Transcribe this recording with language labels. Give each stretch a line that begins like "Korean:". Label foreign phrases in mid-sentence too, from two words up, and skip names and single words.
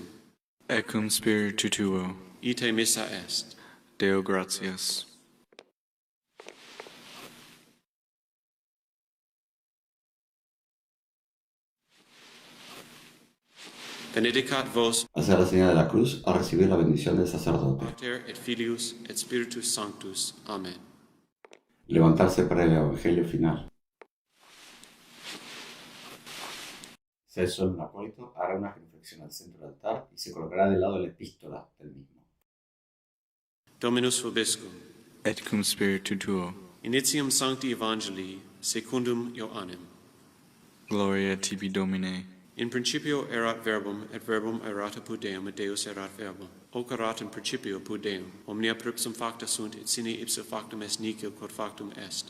Latin: Et cum spiritu tuo. Ite missa est. Deo gratias. Benedicat vos,
Spanish: Hacer la señal de la cruz al recibir la bendición del sacerdote.
Latin: Pater et Filius et Spiritus Sanctus. Amen.
Spanish: Levantarse para el Evangelio final. Si hay solo un acólito, hará una genuflexión al centro del altar y se colocará del lado de la epístola del mismo.
Latin: Dominus vobiscum. Et cum spiritu tuo. Initium Sancti Evangelii, secundum Ioannem. Gloria tibi Domine. In principio erat verbum, et verbum erat apud Deum, et Deus erat verbum. Hoc erat in principio apud Deum. Omnia per ipsum facta sunt, et sine ipso factum est nihil quod factum est.